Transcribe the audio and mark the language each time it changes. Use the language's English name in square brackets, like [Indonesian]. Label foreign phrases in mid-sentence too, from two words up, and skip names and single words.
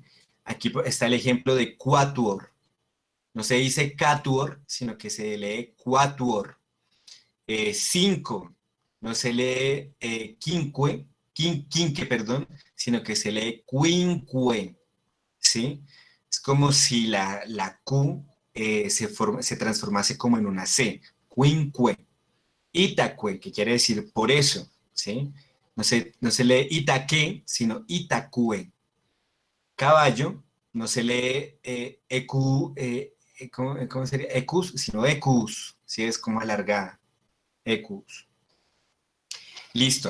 [Spanish] Aquí está el ejemplo de quatuor. No se dice catuor, sino que se lee quatuor. Cinco, no se lee quinque, perdón, sino que se lee quinque, ¿sí? Es como si la Q se transformase como en una C, quinque. Itacue, que quiere decir por eso, ¿sí? No se lee itaque, sino itacue. Caballo, no se lee ¿cómo sería? Ecus, sino ecus, ¿sí? Es como alargada. Ecus. Listo.